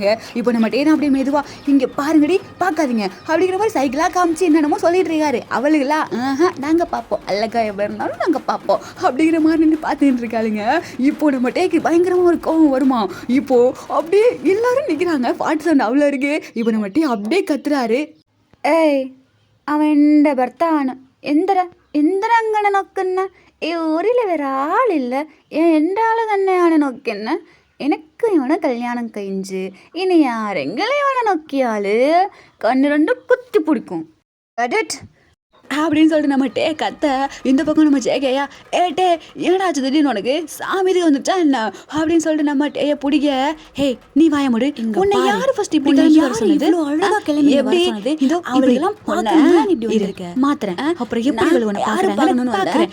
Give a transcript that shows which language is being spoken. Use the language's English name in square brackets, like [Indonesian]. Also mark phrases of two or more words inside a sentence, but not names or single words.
[Tamil] இப்போ நம்ம டே அப்படியே மெதுவா இங்கே பாருங்கடி பார்க்காதீங்க அப்படிங்கிற மாதிரி சைக்கிளாக காமிச்சு என்னென்னமோ சொல்லிட்டு இருக்காரு. அவளுகளா நாங்கள் பார்ப்போம், அழகா எவ்வளோ இருந்தாலும் நாங்கள் பார்ப்போம் அப்படிங்கிற மாதிரி நின்று பார்த்துட்டு இருக்காளுங்க. இப்போ நம்ம டேக்கு பயங்கரமாக ஒரு கோவம் வருமா. இப்போ அப்படியே எல்லாரும் நிற்கிறாங்க, பாட்டு சவுண்ட் அவ்வளோ இருக்கு. இப்போ நம்ம டே அப்படியே கத்துறாரு. [Malayalam] ഏയ് അവൻ എൻ്റെ ഭർത്താവാണ്. എന്തിനങ്ങനെ നോക്കുന്ന? ഈ ഊരിൽ വേറെ ആളില്ല, എൻ്റെ ആൾ തന്നെയാണ് നോക്കുന്നത്. എനിക്ക് ഇവനെ കല്യാണം കഴിച്ച് ഇനി ആരെങ്കിലും ഇവനെ നോക്കിയാൽ കണ്ണ് രണ്ടും കുത്തി പിടിക്കും [Tamil] அப்படின்னு சொல்லிட்டு நம்ம டே கத்த. இந்த பக்கம் நம்ம ஜேகையா டே ஏடாச்சு திடீர்னு உனக்கு சாமிதி வந்துட்டா என்ன அப்படின்னு சொல்லிட்டு நம்ம டேயை பிடிக்க. ஹே நீ வாய முடு, உன்னை யாரு ஃபர்ஸ்ட் இப்படி கிளம்பி வர சொன்னது? அழகா கிளம்பி வர சொன்னது? இதோ இப்படிலாம் பார்க்கணும் இப்படி வந்திருக்க மாத்திரேன். அப்புறம் எப்படி உன்னை பார்க்கறாங்கன்னு பார்க்கறேன்.